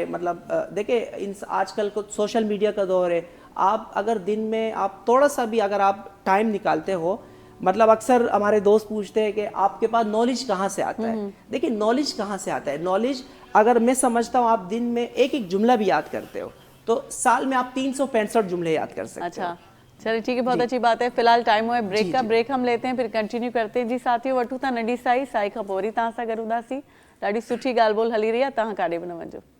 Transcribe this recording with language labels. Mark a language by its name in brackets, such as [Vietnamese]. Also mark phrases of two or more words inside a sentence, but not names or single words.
[Urdu] مطلب دیکھیں آج کل کو سوشل میڈیا کا دور ہے، آپ اگر دن میں آپ تھوڑا سا بھی اگر آپ ٹائم نکالتے ہو، مطلب اکثر ہمارے دوست پوچھتے ہیں کہ آپ کے پاس نالج کہاں سے آتا ہے. دیکھیں نالج کہاں سے آتا ہے، نالج اگر میں سمجھتا ہوں آپ دن میں ایک جملہ بھی یاد کرتے ہو تو سال میں آپ 365 جملے یاد کر سکتے ہو. اچھا چلے ٹھیک ہے، بہت اچھی بات ہے. فی الحال ٹائم ہوا ہے بریک کا. بریک ہم لیتے ہیں پھر کنٹینیو کرتے ہیں. [Sindhi] جی ساتھیو وٹھو था नंढी साई खपोरी तव्हां सां गॾु हूंदासीं. ॾाढी सुठी ॻाल्हि ॿोल हली रही आहे, तव्हां काॾे बि न वञो.